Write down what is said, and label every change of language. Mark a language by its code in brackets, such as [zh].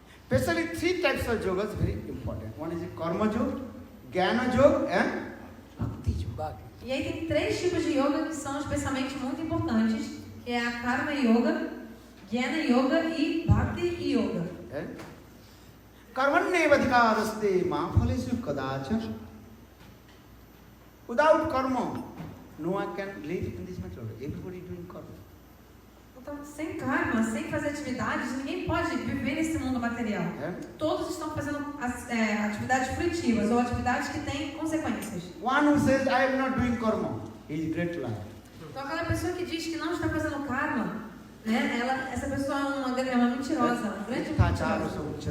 [en] Especially 3 types of yogas very important. One is Karma yoga, Jnana yoga and Bhakti yoga. [pt] E aí tem 3 tipos de yoga que são especialmente muito importantes, que é a Karma Yoga, Jnana Yoga e Bhakti Yoga. [sa] Karmanneva adhikaraste ma phalesu kadacha. [en] Without karma, no one can live in this material. Everybody doing karma. [pt] Então, sem karma, sem fazer atividades, ninguém pode viver nesse mundo material. Todos estão fazendo atividades fruitivas ou atividades que têm consequências. [en] One who says, I am not doing karma, he is great liar. [pt] Então, aquela pessoa que diz que não está fazendo karma, né, essa pessoa é uma mentirosa, uma grande mentirosa.